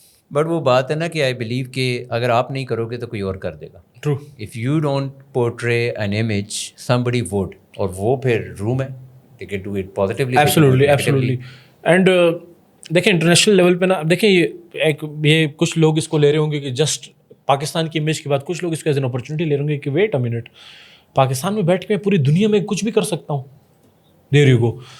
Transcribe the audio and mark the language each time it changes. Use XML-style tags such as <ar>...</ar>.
<ur>But وہ بات ہے نا کہ</ur> <en>I believe</en> <ur>کہ اگر آپ نہیں کرو گے تو کوئی اور کر دے گا.</ur> <en>True. If you don't portray an image, somebody would.</en> <ur>اور وہ پھر روم ہے,</ur> <en>they can do it positively. Absolutely.</en> <ur>And دیکھیں انٹرنیشنل لیول پہ نا, دیکھیں یہ کچھ لوگ اس کو لے رہے ہوں گے کہ جسٹ پاکستان کی امیج کے بعد کچھ لوگ اس کو ایز این اپرچونیٹی لے رہے ہوں گے کہ</ur> <en>wait a minute,</en> <ur>پاکستان میں بیٹھ کے میں پوری دنیا میں کچھ بھی کر سکتا ہوں.</ur> <en>There you go.</en>